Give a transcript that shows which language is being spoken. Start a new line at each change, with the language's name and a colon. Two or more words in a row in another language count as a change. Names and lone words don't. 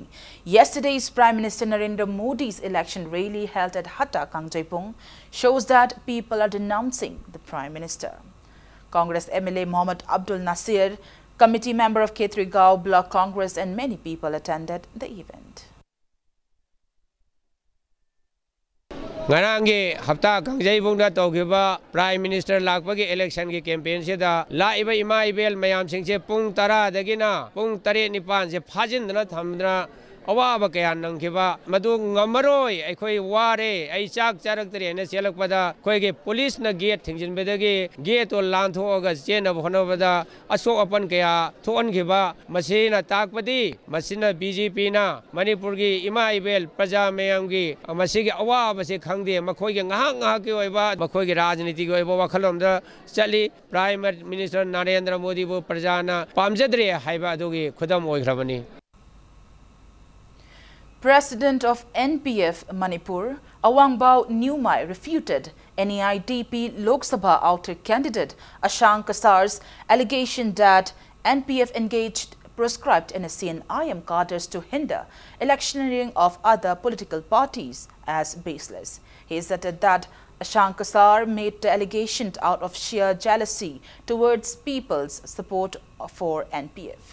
English: Yesterday's Prime Minister Narendra Modi's election rally held at Hatta, Kangjaipong shows that people are denouncing the Prime Minister. Congress MLA Mohammad Abdul Nasir, committee member of Khetrigao Block Congress, and many people attended the event.
Manipuri: Ngarangi hafta Kangjaipong da tawgiba
English: Prime Minister
Manipuri: lakpagi election ki campaign se da laiba ima ibel mayam singse pung 10 dagina pung 9 se phajindna thamdra awaba kaya nangkiba madu ngamaroi aikhoi ware ai chak charak tare na selakpada khoige police na gate thingjin bedagi gate ol lanthoga chena bhonobada asok apan kaya thon khiba masina takpadi masina BJP na Manipur gi ima ibel praja mayam gi masigi awaba se khangde makhoige ngahak ki oiba makhoige rajniti gi oiba wakhalom da chali
English: Prime Minister
Manipuri: Narendra Modi bu prajana pamjadre haiba adugi khudam oikhrabani.
English: President of NPF Manipur, Awangbao Nyumai, refuted NEIDP Lok Sabha outer candidate Ashank Kasar's allegation that NPF engaged proscribed NSC and IM cadres to hinder electioneering of other political parties as baseless. He asserted that Ashank Kasar made the allegation out of sheer jealousy towards people's support for NPF.